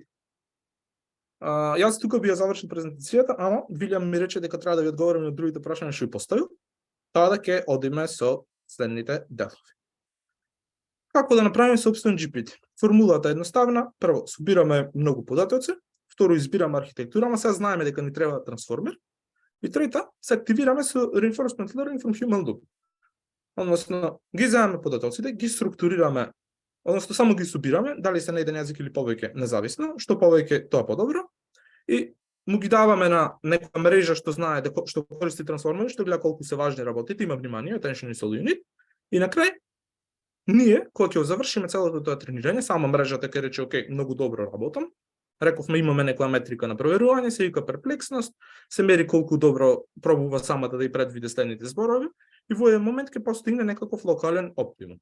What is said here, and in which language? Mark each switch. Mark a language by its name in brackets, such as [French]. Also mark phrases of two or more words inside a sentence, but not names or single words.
[Macedonian] Јас тука би ја завршил презентацијата, ама Вилјам ми рече дека треба да ви одговорам на другите прашања што ви поставил, така да ќе одиме со следните делови. Како да направиме собствен GPT? Формулата е едноставна. Прво, собираме многу податоци, второ, избираме архитектура, ама сега знаеме дека ни треба трансформер, и трета, се активираме со [English] reinforcement learning from human loop. [Macedonian] Односно, ги земаме податоците, ги структурираме, односно само ги собираме, дали се на еден јазик или повеќе, независно, што повеќе тоа подобро, и му ги даваме на некоја мрежа што знае што користи трансформер, што гледа колку се важни работите, има внимание, [English] attention is all you need, [Macedonian] и на крај ние кога ќе завршиме целото тоа тренирање, сама мрежата ќе рече окей, многу добро работам. Рековме имаме некоја метрика на проверување, се вика перплексност, се мери колку добро пробува самата да и предвиде следните зборови и во еден момент ќе постигне некаков локален оптимум.